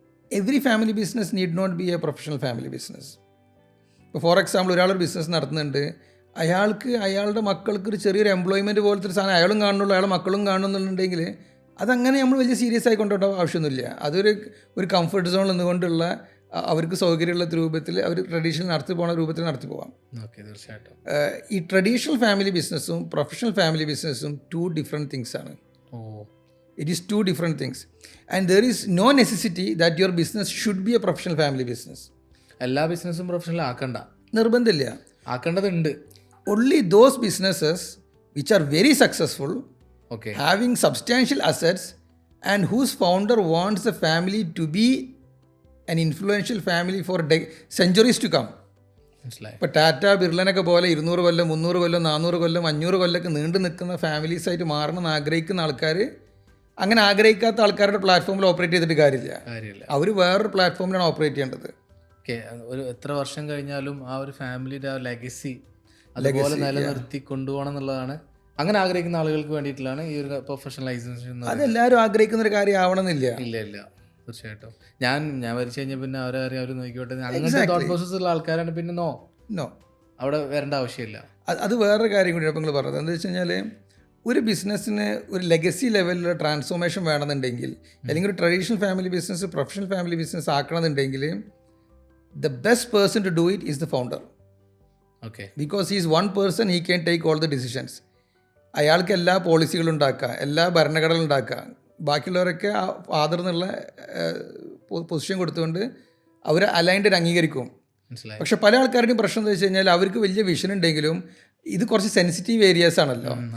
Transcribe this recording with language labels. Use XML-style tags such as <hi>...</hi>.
<en>Every family business need not be a professional family business.</en> <ml>ഇപ്പോൾ for example ഒരാളൊരു business നടത്തുന്നുണ്ട്, അയാളുടെ മക്കൾക്ക് ഒരു ചെറിയൊരു എംപ്ലോയ്മെൻറ്റ് പോലത്തെ ഒരു സാധനം അയാളും കാണുന്നുള്ളൂ, അയാളുടെ മക്കളും കാണുന്നുണ്ടെങ്കിൽ അതങ്ങനെ നമ്മൾ വലിയ സീരിയസ് ആയി കൊണ്ടുപോകേണ്ട ആവശ്യമൊന്നുമില്ല. ഒരു കംഫർട്ട് സോണിൽ നിന്നുകൊണ്ടുള്ള അവർക്ക് സൗകര്യമുള്ള രൂപത്തിൽ അവർ ട്രഡീഷണൽ നടത്തി പോകുന്ന രൂപത്തിൽ നടത്തി പോകാം. ഓക്കെ, തീർച്ചയായിട്ടും. ഈ ട്രഡീഷണൽ ഫാമിലി ബിസിനസ്സും പ്രൊഫഷണൽ ഫാമിലി ബിസിനസ്സും 2 ഡിഫറെൻറ്റ് തിങ്സ് ആണ്.</ml> <en>It is 2 different things, and there is no necessity that your business should be a professional family business.</en> <ml>എല്ലാ ബിസിനസ്സും പ്രൊഫഷണൽ ആക്കണ്ട, നിർബന്ധമില്ല. ആക്കേണ്ടതുണ്ട്.</ml> <en>Only those businesses which are very successful, okay, having substantial assets, and whose founder wants the family to be an influential family for centuries to come.</en> <ml>ഇപ്പോൾ ടാറ്റ ബിർളനൊക്കെ പോലെ 200 കൊല്ലം 300 കൊല്ലം 400 കൊല്ലം 500 കൊല്ലമൊക്കെ നീണ്ടു നിൽക്കുന്ന ഫാമിലീസായിട്ട് മാറണമെന്ന് ആഗ്രഹിക്കുന്ന ആൾക്കാർ, അങ്ങനെ ആഗ്രഹിക്കാത്ത ആൾക്കാരുടെ പ്ലാറ്റ്ഫോമിൽ ഓപ്പറേറ്റ് ചെയ്തിട്ട് കാര്യമില്ല. അവർ വേറൊരു പ്ലാറ്റ്ഫോമിലാണ് ഓപ്പറേറ്റ് ചെയ്യേണ്ടത്. ഒരു എത്ര വർഷം കഴിഞ്ഞാലും ആ ഒരു ഫാമിലിയുടെ ആ ലെഗസി അതുപോലെ നിലനിർത്തി കൊണ്ടുപോകണം എന്നുള്ളതാണ്. അങ്ങനെ ആഗ്രഹിക്കുന്ന ആളുകൾക്ക് വേണ്ടിയിട്ടുള്ളതാണ് ഈ ഒരു പ്രൊഫഷണലൈസേഷൻ. അതെല്ലാവരും ആഗ്രഹിക്കുന്ന ഒരു കാര്യം ആവണമെന്നില്ല. ഇല്ല, തീർച്ചയായിട്ടും. ഞാൻ മരിച്ചു കഴിഞ്ഞാൽ പിന്നെ അവരെ അവർ നോക്കിക്കോട്ടെ, അങ്ങനത്തെ തോട്ട് പ്രോസസ് ഉള്ള ആൾക്കാരാണ് പിന്നെ നോ അവിടെ വരേണ്ട ആവശ്യമില്ല. അത് വേറൊരു കാര്യം കൂടി അപ്പോൾ നിങ്ങൾ പറഞ്ഞത് എന്താ വെച്ച് കഴിഞ്ഞാൽ, ഒരു ബിസിനസ്സിന് ഒരു ലെഗസി ലെവലിലുള്ള ട്രാൻസ്ഫോർമേഷൻ വേണമെന്നുണ്ടെങ്കിൽ, അല്ലെങ്കിൽ ഒരു traditional family business professional family business ആക്കണമെന്നുണ്ടെങ്കിൽ</ml> <en>the best person to do it is the founder. Okay. Because he is one person, he can take all the decisions.</en> <ml>അയാൾക്ക് എല്ലാ പോളിസികളും ഉണ്ടാക്കുക, എല്ലാ ഭരണഘടനകളും ഉണ്ടാക്കുക. ബാക്കിയുള്ളവരൊക്കെ ആ ഫാദർ എന്നുള്ള പൊസിഷൻ കൊടുത്തുകൊണ്ട് അവർ അലൈൻഡ് അംഗീകരിക്കും. പക്ഷെ പല ആൾക്കാരുടെയും പ്രശ്നം എന്താ വെച്ച് കഴിഞ്ഞാൽ, അവർക്ക് വലിയ വിഷൻ ഉണ്ടെങ്കിലും ഇത് കുറച്ച് സെൻസിറ്റീവ് ഏരിയാസ് ആണല്ലോ.</ml>